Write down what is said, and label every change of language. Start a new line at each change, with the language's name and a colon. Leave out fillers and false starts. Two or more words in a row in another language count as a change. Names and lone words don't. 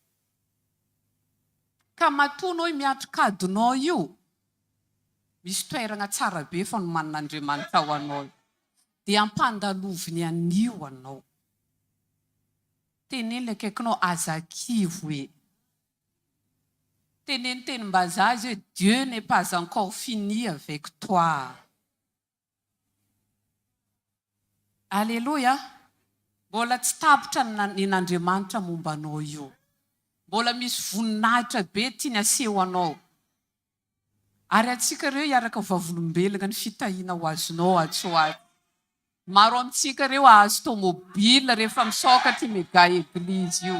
Malagasy: Ka matonao miatrikadinao io, misy toerana tsara be fanomanin'Andriamanitra ao anao. Dia ampandaloviny anio anao. Teneny akaikinao azakivo teneny tenim-bazaha izy hoe
French: Dieu n'est pas encore fini avec toi.
Malagasy: Alléluia. Mbola tsy tapitra n'Andriamanitra momba anao io. Mbola misy voninahitra be tiany aseho anao. Ary atsika ireo hiaraka vavolombelona ny fitahiana ho azonao atsoaty. Maro amintsika ireo ahazo tomobila rehefa misokatra mega eglizy io.